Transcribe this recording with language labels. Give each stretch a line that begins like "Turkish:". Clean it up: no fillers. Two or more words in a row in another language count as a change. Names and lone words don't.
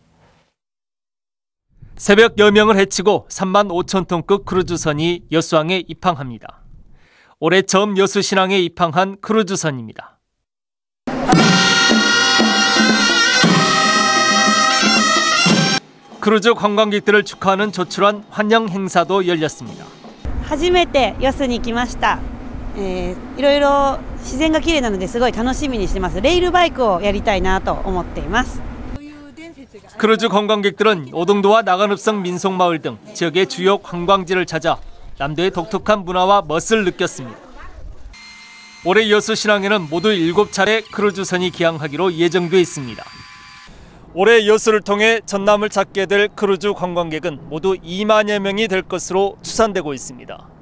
Korean: 새벽 여명을 헤치고 3만 5천 톤급 크루즈선이 여수항에 입항합니다. 올해 처음 여수신항에 입항한 크루즈선입니다. 크루즈 관광객들을 축하하는 조촐한 환영 행사도 열렸습니다.
Japanese: 初めて여수に来ました。いろいろ自然が綺麗なのですごい楽しみにしてます。レイルバイクをやりたいなと思っています。
Korean: 크루즈 관광객들은 오동도와 나간읍성 민속마을 등 지역의 주요 관광지를 찾아 남도의 독특한 문화와 멋을 느꼈습니다. 올해 여수신항에는 모두 7차례 크루즈선이 기항하기로 예정돼 있습니다. 올해 여수를 통해 전남을 찾게 될 크루즈 관광객은 모두 2만여 명이 될 것으로 추산되고 있습니다.